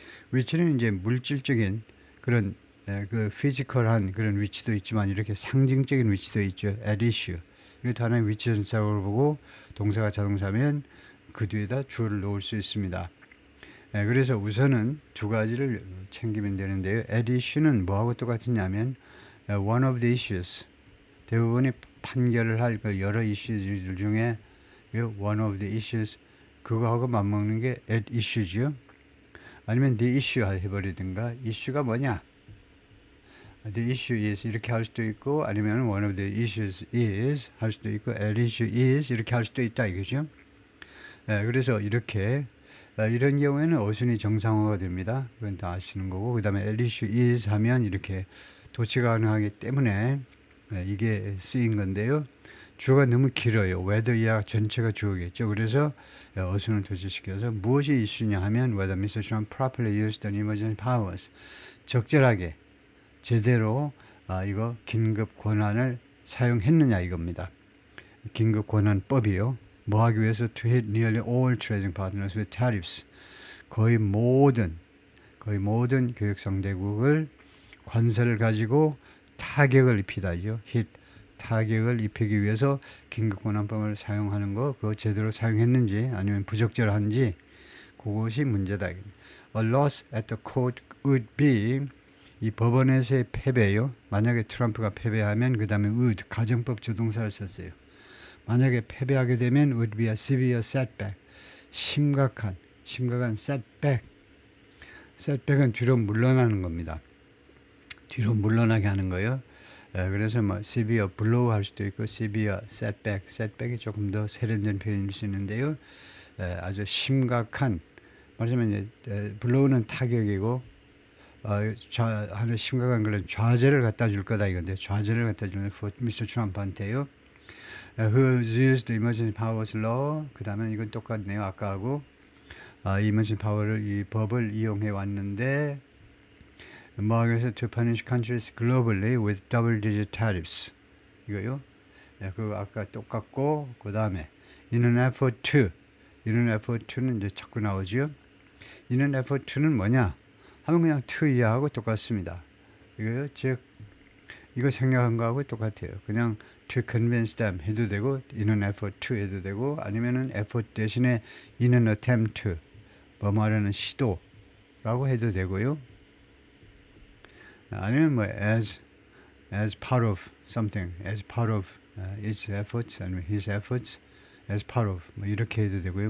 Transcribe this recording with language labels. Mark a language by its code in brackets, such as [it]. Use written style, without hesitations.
[ko] 위치는 이제 물질적인 그런 그 피지컬한 그런 위치도 있지만 이렇게 상징적인 위치도 있죠. [en] at issue. [ko] 이것도 하나의 위치 전치사구를 보고 동사가 자동사면 그 뒤에다 주어를 놓을 수 있습니다. 그래서 우선은 두 가지를 챙기면 되는데요. [en] at issue는 [ko] 뭐하고 똑같으냐면 [en] one of the issues. [ko] 대부분이 판결을 할 여러 이슈들 중에 [en] one of the issues [ko] 그거하고 맞먹는 게 [en] at issue [ko] 죠. 아니면 [en] the issue [ko] 해버리든가 이슈가 뭐냐? [en] the issue is [ko] 이렇게 할 수도 있고 아니면 [en] one of the issues is [ko] 할 수도 있고 [en] at issue is [ko] 이렇게 할 수도 있다 이거죠. 그래서 이렇게 이런 경우에는 어순이 정상화가 됩니다. 그건 다 아시는 거고 그 다음에 [en] at issue is [ko] 하면 이렇게 도치 가능하기 때문에 이게 쓰인 건데요. 주어가 너무 길어요. whether 이하 전체가 주어겠죠. 그래서 어순을 도치시켜서 무엇이 이슈냐 하면 [en] whether Mr. Trump properly used the emergency powers. [ko] 적절하게 제대로 이거 긴급 권한을 사용했느냐 이겁니다. 긴급 권한법이요. 뭐 하기 위해서 [en] to hit nearly all trading partners with tariffs. [ko] 거의 모든 교역 상대국을 관세를 가지고 타격을 입히다죠. hit 타격을 입히기 위해서 긴급권한법을 사용하는 거 그거 제대로 사용했는지 아니면 부적절한지 그것이 문제다. [en] A loss at the court would be [ko] 이 법원에서의 패배요. 만약에 트럼프가 패배하면 그 다음에 would 가정법 조동사를 썼어요. 만약에 패배하게 되면 [en] would be a severe setback. [ko] 심각한 setback. setback은 뒤로 물러나는 겁니다. 뒤로 물러나게 하는 거예요. 그래서 뭐 [en] severe blow [ko] 할 수도 있고 [en] severe setback. [ko] setback이 조금 더 세련된 표현일 수 있는데요. 아주 심각한 말하자면 blow는 타격이고 하는 심각한 그런 좌절을 갖다 줄 거다 이건데 좌절을 갖다 주는 미스터 트럼프한테요. [en] Who used the emergency powers law. [ko] 그 다음에 이건 똑같네요. 아까하고 emergency power를 이 법을 이용해 왔는데 뭐 하기 위해서 [en] to punish countries globally with double-digit tariffs. [ko] 이거요. 그거 아까 똑같고 그 다음에 [en] in an effort to [ko] 는 이제 자꾸 나오죠. [en] in an effort to [ko] 는 뭐냐? 하면 그냥 to 이하고 똑같습니다. 이거요. 즉 이거 생략한 거하고 똑같아요. 그냥 [en] to convince them [ko] 해도 되고 [en] in an effort to [ko] 해도 되고 아니면은 effort 대신에 [en] in an attempt to [ko] 뭐 말하는 시도라고 해도 되고요. 아니면 [en] 뭐 as part of something, as part of its efforts 아니면 his efforts, as part of [ko] 뭐 이렇게 해도 되고요.